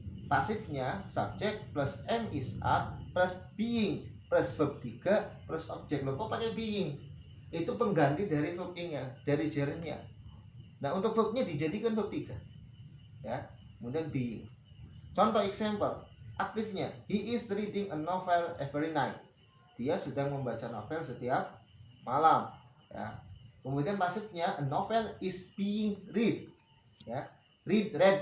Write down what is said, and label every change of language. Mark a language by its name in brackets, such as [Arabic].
[Indonesian] Pasifnya subject plus am is are plus being plus verb 3 plus object. Loh, kok pakai being? Itu pengganti dari verb ing-nya, dari gerundnya. Nah, untuk verbnya dijadikan verb 3 ya, kemudian being. Contoh example, aktifnya [English] he is reading a novel every night. [Indonesian] Dia sedang membaca novel setiap malam ya. Kemudian pasifnya [English] a novel is being read [Indonesian] ya. Read.